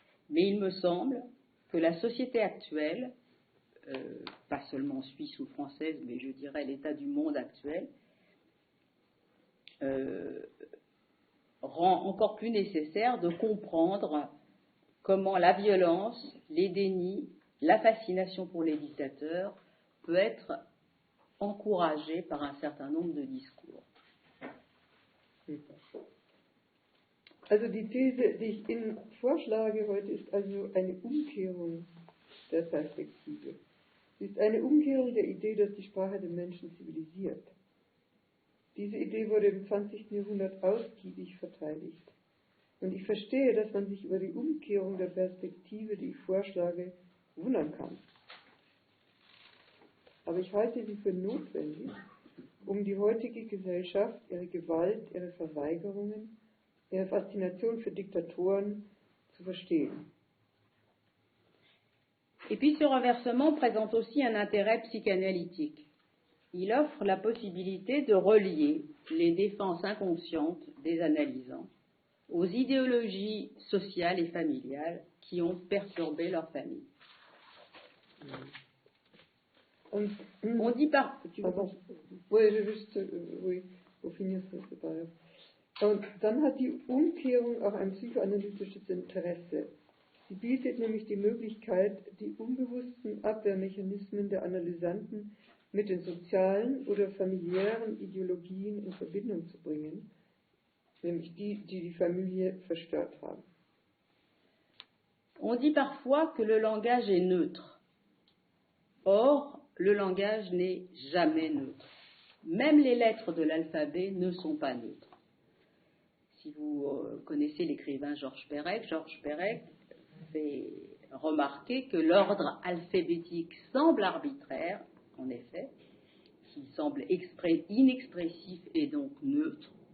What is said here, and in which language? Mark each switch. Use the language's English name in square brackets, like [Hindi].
[French] Mais il me semble que la société actuelle, pas seulement suisse ou française, mais je dirais l'état du monde actuel, rend encore plus nécessaire de comprendre comment la violence, les dénis, la fascination pour les dictateurs peut être encouragée par un certain nombre de discours. [German] Also die These, die ich Ihnen vorschlage heute, ist also eine Umkehrung der Perspektive. Sie ist eine Umkehrung der Idee, dass die Sprache den Menschen zivilisiert. Diese Idee wurde im 20. Jahrhundert ausgiebig verteidigt. Und ich verstehe, dass man sich über die Umkehrung der Perspektive, die ich vorschlage, wundern kann. Aber ich halte sie für notwendig, um die heutige Gesellschaft, ihre Gewalt, ihre Verweigerungen, ihre fascination für Diktatoren zu verstehen. [French] Et puis ce renversement présente aussi un intérêt psychanalytique. Il offre la possibilité de relier les défenses inconscientes des analysants aux idéologies sociales et familiales qui ont perturbé leur famille. On dit par... Oui, wo finir dabei. [German] Und dann hat die Umkehrung auch ein psychoanalytisches Interesse. Sie bietet nämlich die Möglichkeit, die unbewussten Abwehrmechanismen der Analysanten mit den sozialen oder familiären Ideologien in Verbindung zu bringen, nämlich die Familie verstört haben. [French] On dit parfois que le langage est neutre. Or, le langage n'est jamais neutre. Même les lettres de l'alphabet ne sont pas neutres. Si vous connaissez l'écrivain Georges Perec fait remarquer que l'ordre alphabétique semble arbitraire, en effet, qu'il semble inexpressif et donc neutre.